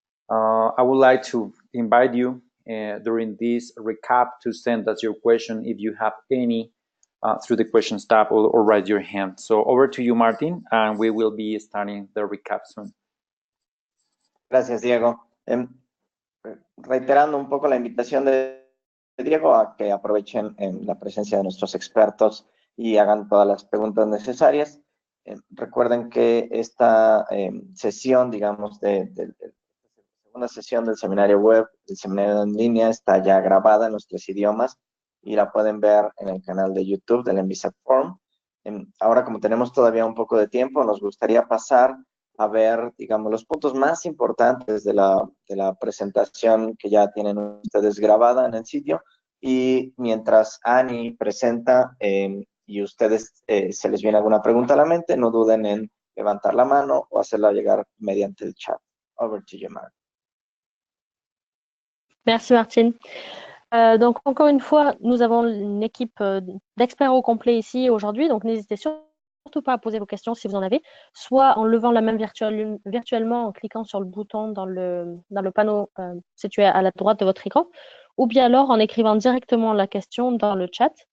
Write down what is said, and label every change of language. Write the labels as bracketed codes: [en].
[en] I would like to invite you during this recap to send us your question if you have any through the questions tab or raise your hand. So over to you, Martin, and we will be starting the recap soon. [es] Gracias, Diego. Reiterando un poco la invitación de Diego a que aprovechen la presencia de nuestros expertos y hagan todas las preguntas necesarias. Recuerden que esta sesión, digamos, de segunda sesión del seminario web, del seminario en línea, está ya grabada en los 3 idiomas y la pueden ver en el canal de YouTube del NBSA Forum. Ahora, como tenemos todavía un poco de tiempo, nos gustaría pasar a ver, digamos, los puntos más importantes de la presentación que ya tienen ustedes grabada en el sitio. Y mientras Annie presenta y ustedes se les viene alguna pregunta a la mente, no duden en levantar la mano o hacerla llegar mediante el chat. [en] Over to you, Mark. [fr] Merci, Martine. Donc, encore une fois, nous avons une équipe d'experts au complet ici aujourd'hui, donc n'hésitez surtout pas à poser vos questions si vous en avez, soit en levant la main virtuellement en cliquant sur le bouton dans le panneau situé à la droite de votre écran, ou bien alors en écrivant directement la question dans le chat.